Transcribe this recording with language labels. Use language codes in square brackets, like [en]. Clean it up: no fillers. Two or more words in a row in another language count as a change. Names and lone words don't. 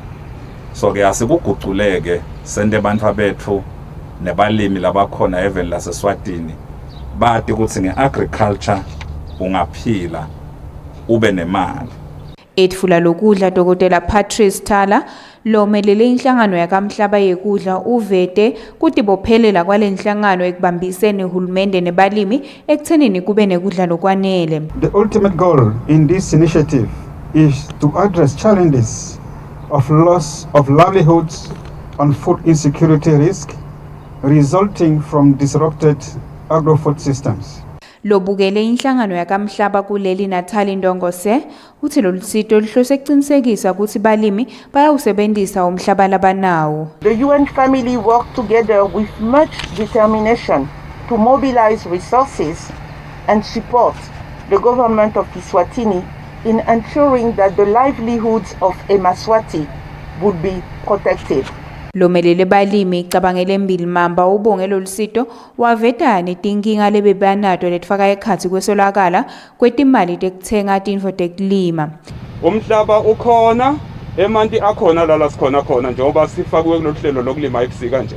[ss] So ke asikuguculeke sente bantfa bethu nebalimi labakhona even laseSwatini bati ukuthi nge-agriculture ungaphila ube nemali. Etfula lokudla Dr. Patrice Thala lomelele inhlangano yakamhlaba yekudla uvete kuti bophelela kwale nhlangano ekubambiseni uhulumende nebalimi ekuthenini kube nekudla lokwanele. [en] The ultimate goal in this initiative is to address challenges of loss of livelihoods and food insecurity risk resulting from disrupted agro-food systems. [ss] Lobukele inhlangano yakamhlaba kuleli Nathali Ndongose uthi lolu sito lihlose ukuqinisekisa ukuthi balimi bayawusebenzisa umhlaba labanawo. [en] The UN family worked together with much determination to mobilize resources and support the government of Eswatini in ensuring that the livelihoods of eMaswati would be protected. [ss] Lomelele balimi cabangele mbili mamba ubonge lolu sito waveta netinkinga lebebanato letfaka ekhatsi kwesolakala kwetimali tekuthenga tintfo tekulima. Umhlaba ukhona, emanti akhona la sikhona khona njengoba sifakwe kulolu hlelo lokulima ebusika nje.